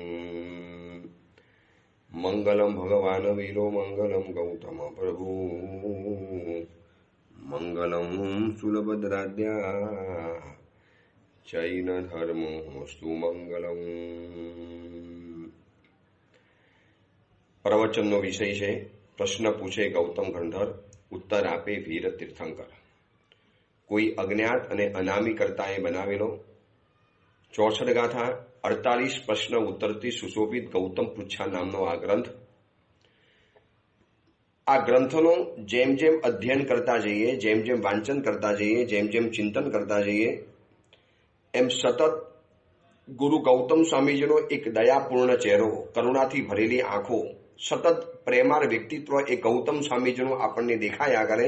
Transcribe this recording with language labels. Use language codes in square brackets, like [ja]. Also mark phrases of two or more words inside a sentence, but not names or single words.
[sa] मंगलम भगवान वीरो मंगलम गौतम प्रभु मंगलम सुलभद्राद्या चैन धर्मोस्तु मंगलम। [gu] प्रवचनનો વિષય છે પ્રશ્ન પૂછે ગૌતમ ગંધર, ઉત્તર આપે વીર તીર્થંકર। કોઈ અજ્ઞાત અને અનામી કર્તાએ બનાવેલો 64 ગાથા 48 પ્રશ્ન ઉત્તરથી સુશોભિત ગૌતમ પૃચ્છા નામનો આ ગ્રંથ। આ ગ્રંથનો જેમ જેમ અધ્યયન કરતા જઈએ, જેમ જેમ વાંચન કરતા જઈએ, જેમ જેમ ચિંતન કરતા જઈએ, એમ સતત ગુરુ ગૌતમ સ્વામીજીનો એક દયાપૂર્ણ ચહેરો, કરુણાથી ભરેલી આંખો, સતત પ્રેમાળ વ્યક્તિત્વ એ ગૌતમ સ્વામીજીનું આપણને દેખાયા કરે।